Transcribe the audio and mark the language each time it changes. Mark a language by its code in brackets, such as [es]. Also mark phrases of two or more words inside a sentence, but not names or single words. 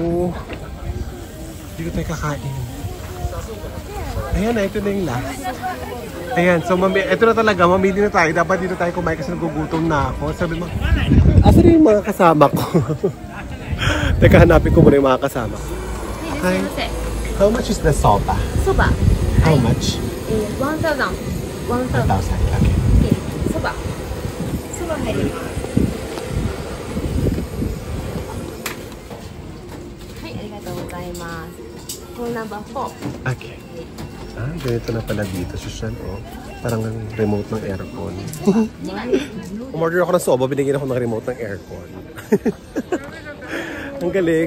[tl] Dito tayo kakain. Ayan na, ito na yung last. Ayan, so ito na talaga, mamili na tayo. Dapat dito tayo kumain kasi nagugutom na ako. Sabi mo, asan yung mga kasama ko? Teka, hanapin ko muna yung mga kasama ko. [en] Hi. How much is the soba? Soba. How much? 1,000. 1,000. Okay. [ja] Soba. Soba 入ります。はい、ありがとうございます。 [en] Roll number 4. [tl] Okay. Ganito na pala dito. Susan, oh. Parang remote ng aircon. Umorder ako ng soba, binigyan ako ng remote ng aircon. Ang galing.